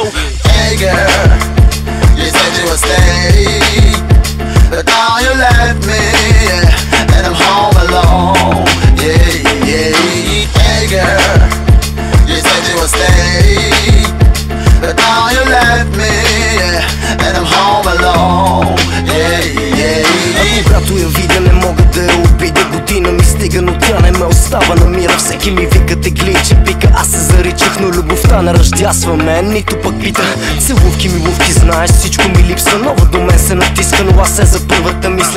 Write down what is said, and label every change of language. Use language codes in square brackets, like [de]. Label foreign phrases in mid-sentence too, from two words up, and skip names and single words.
[en] Hey girl, you said you would stay, but now you left me, yeah, and I'm home alone. Yeah, yeah. Hey girl, you said you would stay, but now you left me, yeah, and I'm home alone. Yeah, yeah. [bg] Когато я видя не мога да я обидя. Година ми стига, но тя не ме остава на мира. Всеки ми вика тегли, че пика. Аз се заричах, но любовта не раздясва мен, нито пък пита. Целувки ми, лувки, знаеш, всичко ми липсва. Нова до мен се натиска, но аз се за първата мисля.